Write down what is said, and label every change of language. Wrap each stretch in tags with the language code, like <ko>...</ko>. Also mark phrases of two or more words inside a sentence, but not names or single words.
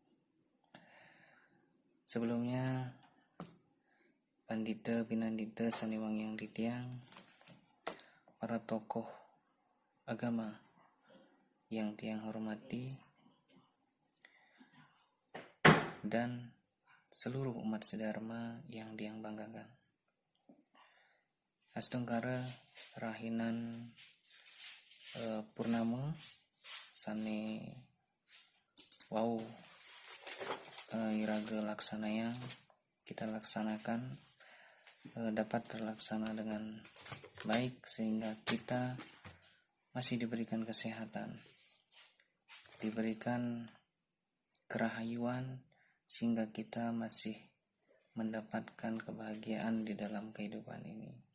<id>Sebelumnya, Pandita, Pinandita, Saniwang yang ditiang, para tokoh agama yang Tiang hormati, dan seluruh umat sedharma yang Tiang banggakan.</id> <ban>Astungkara Rahinan Purnama Sane Wau Iraga Laksanaya</ban> <id>kita laksanakan dapat terlaksana dengan baik sehingga kita masih diberikan kesehatan, diberikan kerahayuan sehingga kita masih mendapatkan kebahagiaan di dalam kehidupan ini.</id>